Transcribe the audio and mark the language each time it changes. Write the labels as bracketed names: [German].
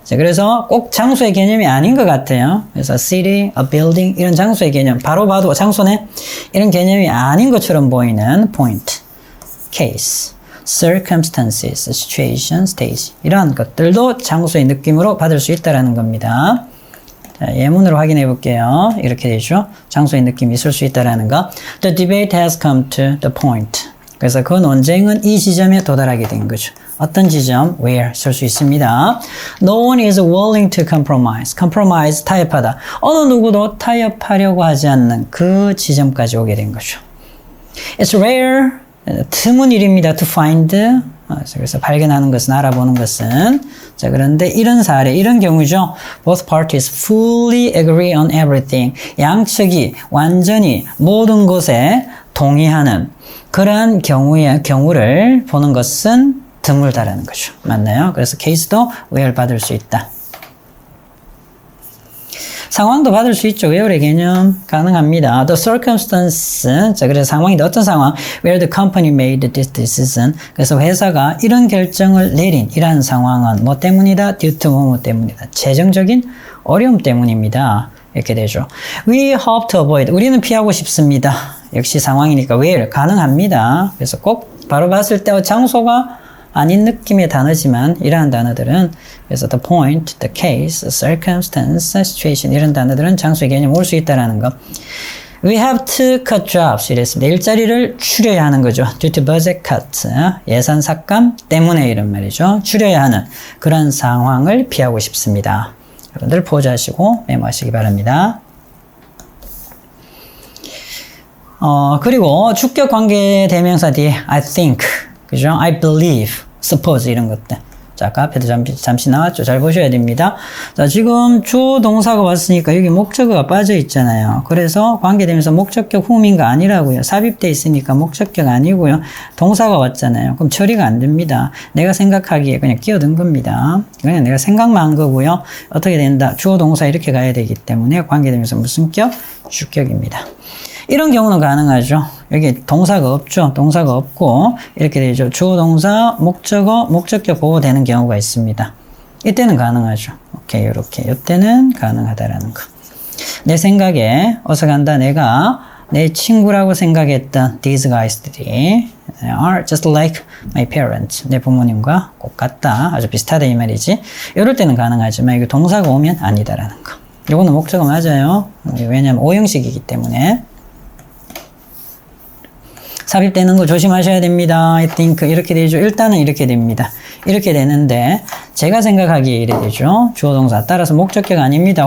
[Korean] 자, 그래서 꼭 장소의 개념이 아닌 것 같아요. 그래서 city, a building 이런 장소의 개념 바로 봐도 장소네 이런 개념이 아닌 것처럼 보이는 point, case. circumstances, situation, stage 이러한 것들도 장소의 느낌으로 받을 수 있다는 겁니다. 자, 예문으로 확인해 볼게요. 이렇게 되죠. 장소의 느낌이 있을 수 있다는 거. [English] The debate has come to the point. [Korean] 그래서 그 논쟁은 이 지점에 도달하게 된 거죠. 어떤 지점? Where 쓸 수 있습니다. [English] No one is willing to compromise. [Korean] Compromise, 타협하다. 어느 누구도 타협하려고 하지 않는 그 지점까지 오게 된 거죠. [English] It's rare. [Korean] 드문 일입니다. [English] To find. [Korean] 그래서 발견하는 것은, 알아보는 것은. 자, 그런데 이런 사례, 이런 경우죠. [English] Both parties fully agree on everything. [Korean] 양측이 완전히 모든 것에 동의하는 그러한 경우를 보는 것은 드물다라는 거죠. 맞나요? 그래서 케이스도 where 받을 수 있다. 상황도 받을 수 있죠. where의 개념 가능합니다. [English] The circumstance. [Korean] 자, 그래서 상황인데 어떤 상황? [English] Where the company made this decision. [Korean] 그래서 회사가 이런 결정을 내린 이러한 상황은 뭐 때문이다? [English] Due to [Korean] 뭐 때문이다. 재정적인 어려움 때문입니다. 이렇게 되죠. [English] We hope to avoid. [Korean] 우리는 피하고 싶습니다. 역시 상황이니까 where 가능합니다. 그래서 꼭 바로 봤을 때 장소가 아닌 느낌의 단어지만 이러한 단어들은 그래서 the point, the case, circumstance, situation 이런 단어들은 장소의 개념 올 수 있다라는 거. [English] We have to cut jobs [Korean] 이랬습니다. 일자리를 줄여야 하는 거죠. [English] Due to budget cut. [Korean] 예산 삭감 때문에 이런 말이죠. 줄여야 하는 그런 상황을 피하고 싶습니다. 여러분들 포즈하시고 메모하시기 바랍니다. 그리고 주격 관계 대명사 뒤에 [English] I think, [Korean] 그죠? [English] I believe, suppose [Korean] 이런 것들. 자, 아까 앞에도 잠시 나왔죠? 잘 보셔야 됩니다. 자, 지금 주어 동사가 왔으니까 여기 목적어가 빠져 있잖아요. 그래서 관계대명사 목적격 후음인가 아니라고요. 삽입돼 있으니까 목적격 아니고요. 동사가 왔잖아요. 그럼 처리가 안 됩니다. 내가 생각하기에 그냥 끼어든 겁니다. 그냥 내가 생각만 한 거고요. 어떻게 된다? 주어 동사 이렇게 가야 되기 때문에 관계대명사 무슨 격? 주격입니다. 이런 경우는 가능하죠. 여기 동사가 없죠. 동사가 없고 이렇게 되죠. 주어 동사 목적어 목적격 보호되는 경우가 있습니다. 이때는 가능하죠. 오케이, 이렇게 이때는 가능하다라는 거. 내 생각에 어서 간다. 내가 내 친구라고 생각했던 [English] these guys들이 are just like my parents. [Korean] 내 부모님과 꼭 같다. 아주 비슷하다 이 말이지. 이럴 때는 가능하지만 이거 동사가 오면 아니다라는 거. 이거는 목적어 맞아요. 왜냐하면 오형식이기 때문에. 삽입되는 거 조심하셔야 됩니다. [English] I think [Korean] 이렇게 되죠. 일단은 이렇게 됩니다. 이렇게 되는데 제가 생각하기에 이래 되죠. 주어 동사 따라서 목적격 아닙니다.